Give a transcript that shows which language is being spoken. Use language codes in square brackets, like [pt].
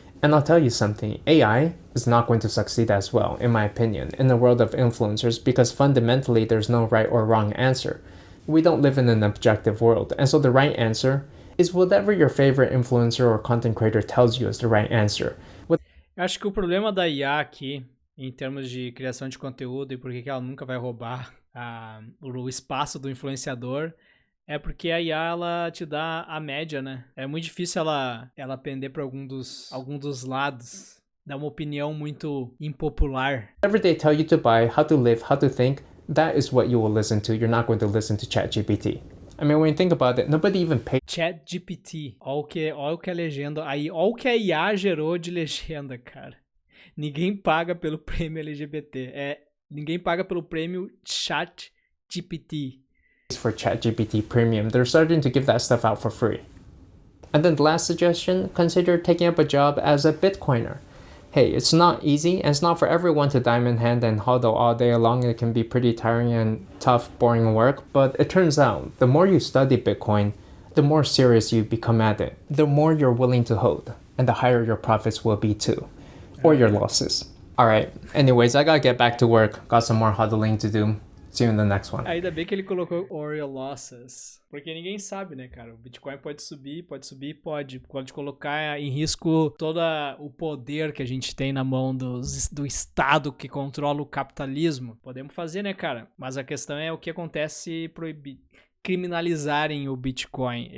[en] And I'll tell you something, AI is not going to succeed as well, in my opinion, in the world of influencers because fundamentally there's no right or wrong answer. We don't live in an objective world, and so the right answer is whatever your favorite influencer or content creator tells you is the right answer. [pt] Eu acho que o problema da IA aqui, em termos de criação de conteúdo e por que ela nunca vai roubar o espaço do influenciador, é porque a IA, ela te dá a média, né? É muito difícil ela pender para algum dos lados, dar uma opinião muito impopular. [en] Whatever they tell you to buy, how to live, how to think, that is what you will listen to. You're not going to listen to ChatGPT. I mean, when you think about it, nobody even paid. [pt] ChatGPT. Olha o que a legenda... Aí, olha o que a IA gerou de legenda, cara. Ninguém paga pelo prêmio LGBT. Ninguém paga pelo prêmio ChatGPT. [en] For ChatGPT Premium, they're starting to give that stuff out for free. And then the last suggestion, consider taking up a job as a Bitcoiner. Hey, it's not easy, and it's not for everyone to diamond hand and hodl all day long. It can be pretty tiring and tough, boring work, but it turns out, the more you study Bitcoin, the more serious you become at it, the more you're willing to hold, and the higher your profits will be too, or your losses. Alright, anyways, I gotta get back to work, got some more hodling to do. See you in the next one. [pt] Ainda bem que ele colocou [en] or your losses. [pt] Porque ninguém sabe, né, cara? O Bitcoin pode subir, pode colocar em risco todo o poder que a gente tem na mão do Estado que controla o capitalismo. Podemos fazer, né, cara? Mas a questão é o que acontece se criminalizarem o Bitcoin.